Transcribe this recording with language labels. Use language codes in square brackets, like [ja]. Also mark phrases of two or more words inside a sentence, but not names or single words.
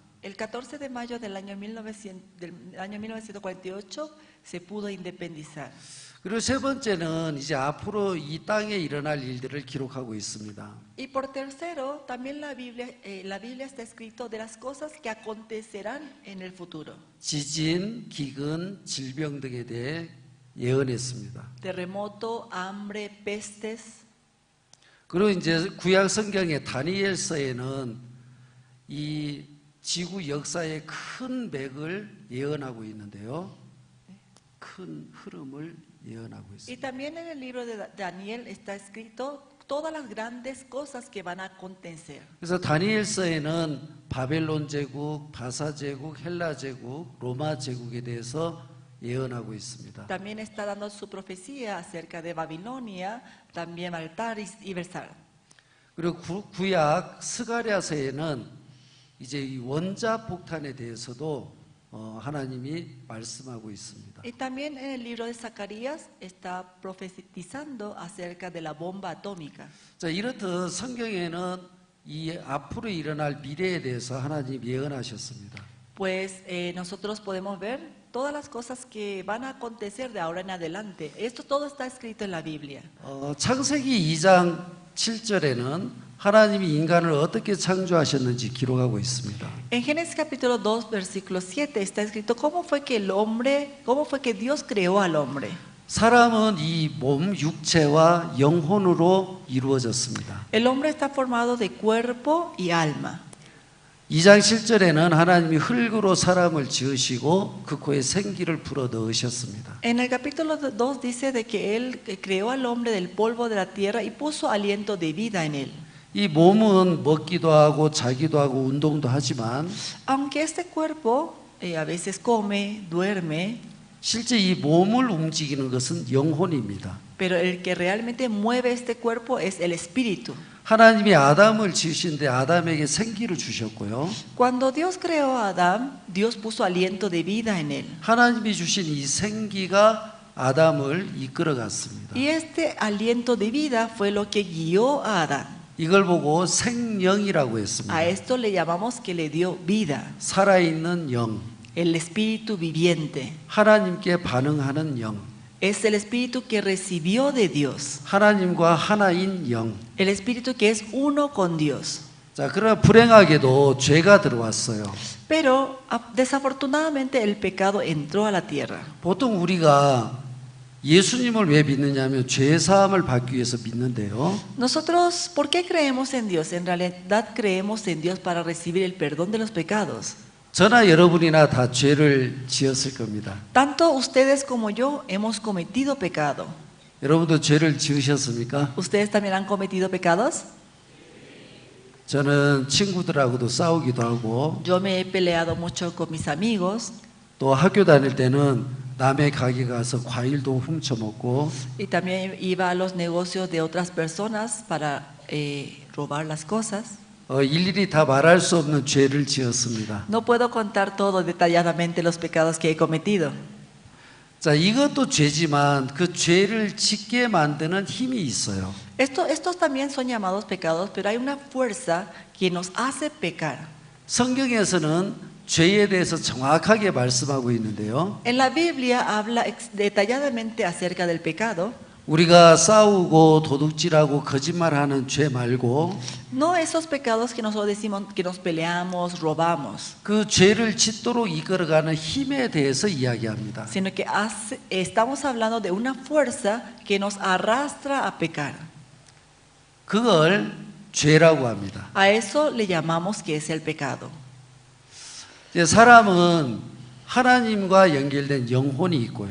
[es] El 14 de mayo del año 1948 se pudo independizar. [ko] 그리고 세 번째는 이제 앞으로 이 땅에 일어날 일들을 기록하고 있습니다. [es] Y por tercero, también la Biblia está escrito de las cosas que acontecerán en el futuro. [ko] 지진, 기근, 질병 등에 대해 예언했습니다. [es] Terremoto, hambre, pestes. [ko] 그리고 이제 구약 성경의 다니엘서에는 이 지구 역사의 큰 맥을 예언하고 있는데요. 큰 흐름을 예언하고 Y 있습니다. [es] también en el libro de Daniel está escrito todas las grandes cosas que van a acontecer. [ko] 그래서 다니엘서에는 바벨론 제국, 바사 제국, 헬라 제국, 로마 제국에 대해서 예언하고 있습니다. [es] También está dando su profecía acerca de Babilonia, también Altar y Bersar. [ko] 그리고 구약 스가랴서에는 이제 이 원자 폭탄에 대해서도 하나님이 말씀하고 있습니다. [es] Y también en el libro de Zacarías está profetizando acerca de la bomba atómica. [ko] 자, 이렇듯 성경에는 이 앞으로 일어날 미래에 대해서 하나님 예언하셨습니다. [es] Pues nosotros podemos ver todas las cosas que van a acontecer de ahora en adelante. Esto todo está escrito en la Biblia. [ko] 창세기 2장 7절에는 하나님이 인간을 어떻게 창조하셨는지 기록하고 있습니다. [es] En Génesis capítulo 2, versículo 7 está escrito cómo fue que Dios creó al hombre. [ko] 사람은 이 몸 육체와 영혼으로 이루어졌습니다. [es] El hombre está formado de cuerpo y alma. [ko] 2장 7절에는 하나님이 흙으로 사람을 지으시고 그 코에 생기를 불어 넣으셨습니다. [es] En el capítulo 2 dice de que él creó al hombre del polvo de la tierra y puso aliento de vida en él. [ko] 이 몸은 먹기도 하고 자기도 하고 운동도 하지만 [es] Aunque este cuerpo a veces come, duerme, [ko] 실제 이 몸을 움직이는 것은 영혼입니다. [es] pero el que realmente mueve este cuerpo es el espíritu. [ko] 하나님이 아담을 지으신데 아담에게 생기를 주셨고요. [es] Cuando Dios creó a Adán, Dios puso aliento de vida en él. [ko] 하나님이 주신 이 생기가 아담을 이끌어 갔습니다. [es] Y este aliento de vida fue lo que guió a Adán. [ko] 이걸 보고 생령이라고 했습니다. [es] A esto le llamamos que le dio vida. [ko] 살아있는 영, [es] El espíritu viviente. [ko] 하나님께 반응하는 영, [es] Es el espíritu que recibió de Dios. [ko] 하나님과 하나인 영. [es] El espíritu que es uno con Dios. [ko] 자, 그러나 불행하게도 죄가 들어왔어요. [es] Pero desafortunadamente el pecado entró a la tierra. [ko] 보통 우리가 예수님을 왜 믿느냐면 죄 사함을 받기 위해서 믿는데요. [es] Nosotros, ¿por qué creemos en Dios? En realidad creemos en Dios para recibir el perdón de los pecados. [ko] 저나 여러분이나 다 죄를 지었을 겁니다. [es] Tanto ustedes como yo hemos cometido pecado. [ko] 여러분도 죄를 지으셨습니까? [es] ¿Ustedes también han cometido pecados? [ko] 저는 친구들하고도 싸우기도 하고 [es] Yo me he peleado mucho con mis amigos. [ko] 또 학교 다닐 때는 남의 가게 가서 과일도 훔쳐 먹고 [es] Y también iba a los negocios de otras personas para robar las cosas. [ko] 일일이 다 말할 수 없는 죄를 지었습니다. [es] No puedo contar todo detalladamente los pecados que he cometido. [ko] 자, 이것도 죄지만 그 죄를 짓게 만드는 힘이 있어요. [es] Estos también son llamados pecados, pero hay una fuerza que nos hace pecar. [ko] 성경에서는 죄에 대해서 정확하게 말씀하고 있는데요. [es] En la Biblia habla detalladamente acerca del pecado. [ko] 우리가 싸우고 도둑질하고 거짓말하는 죄 말고 [es] No esos pecados que nosotros decimos que nos peleamos, robamos, [ko] 그 죄를 짓도록 이끌어가는 힘에 대해서 이야기합니다. [es] sino que estamos hablando de una fuerza que nos arrastra a pecar. [ko] 그걸 죄라고 합니다. [es] A eso le llamamos que es el pecado. [ko] 이제 사람은 하나님과 연결된 영혼이 있고요.